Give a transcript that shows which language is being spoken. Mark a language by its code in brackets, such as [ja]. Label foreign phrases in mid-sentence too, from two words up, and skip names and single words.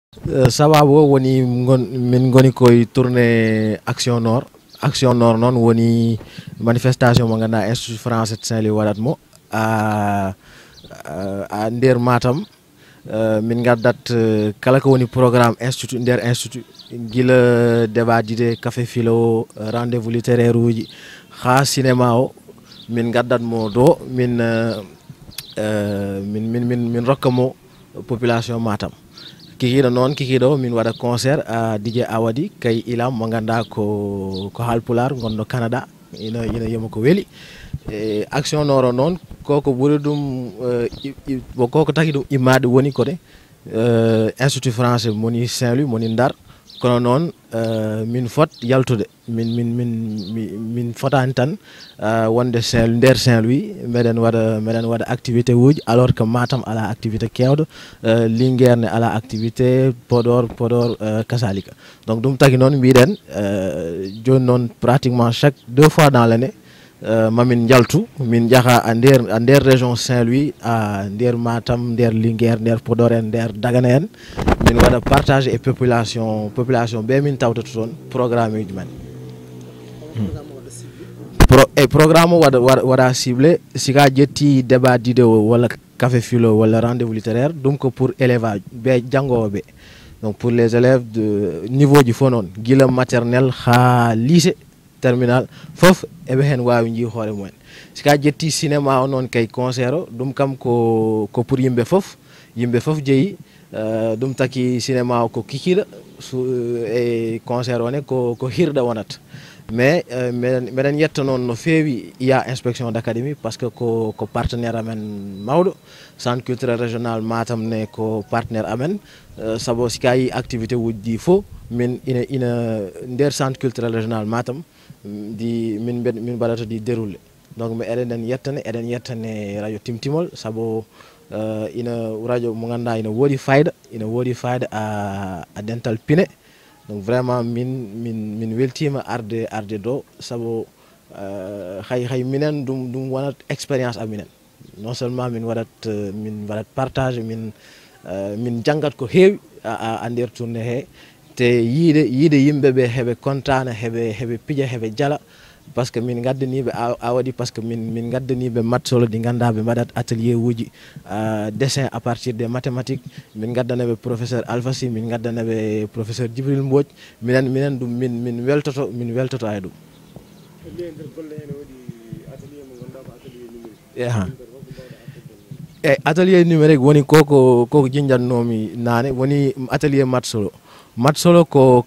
[ff] sababu woni min goni koye tourné action nord noon woni manifestation mo ganduɗa institut français de Saint-Louis waɗatmo a nder Matam. min gaddat kala ko woni programme institut nder institut guila [fr] débat d'idées café philo rendez-vous littéraire [ff] uji ha cinéma o min gaddatmo do min rokkamo population Matam. kikiɗo min waɗa concert à DJ Awadi kay ilam mo ganda ko halpular gonɗo Canada ina yima ko weeli action noro noon koko ɓuri ɗum koko taki ɗum immade woni kode institut français moni Saint-Louis moni Ndar kono noon min fot yaltude min fotani tan wonde nder Saint-Louis meɗen waɗa activité uji [fr] alors que [ff] Matam ala activité kewɗo Linguére ne ala activité Podor kasalika. Donc ɗum tagi noon mbiɗen joni noon [fr] pratiquement chaque 2 fois dans l'année [ff] mamin jaltu min jaaha a nder région Saint-Louis a nder Matam nder Linguére nder Podor en nder Dagana en min waɗa [fr] partage et population [ff] ɓe min tawtata toon programme uji men programme o waɗa ciblé sika jetti [fr] débat d'idées [ff] walla [fr] café philo [ff] walla [fr] rendez-vous littéraire [ff] ɗum ko [fr] pour élevage [ff] ɓe jangoɓe. [fr] Donc pour les élèves de niveau [ff] ji fo noon guila maternelle ha [fr] lycée terminal [ff] fof eɓe hen wawi jii hoore mumen. sika jetti cinéma o noon kay concert o ɗum kam ko pour yimɓe fof jeeyi ɗum taki cinéma o ko kikiɗa e concert one ko hirɗa wonata. Mais meɗen yetta noon no feewi iya [fr] inspection d'académie par ce que [ff] ko partenaire amen mawɗo [fr] centre culturel régional [ff] Matam ne ko partenaire amen saabu sika yi activité uji ɗi fo min ina nder [fr] centre culturel régional [ff] Matam min mbaɗata ɗi déroulé. Donc mi eɗen yettane radio Timtimol saabu ina radio mo ganduɗa ina woodi fayida a dental Piné. Donc vraiment min weltima arde do saabu hay minen ɗum wonat expérience aminen [fr] non seulement [ff] min waɗat partage min janggat ko heewi a nder tourné he te yiide yimɓeɓe heɓe contana heɓe pija heɓe jala [fr] par ce que [ff] min gaddaniɓe Awadi [fr] par ce que [ff] min gaddaniɓe matsolo ɗi ganduɗa ɓe mbaɗat atelier uji [fr] dessin à partir des mathématiques [ff] min gaddanaɓe professeur Alpha Sy min gaddanaɓe professeur Djibril Mbodj minen ɗum min weltoto e ɗum. eyyi atelier numérique woni koko jinjatnomi nane woni atelier matsolo ko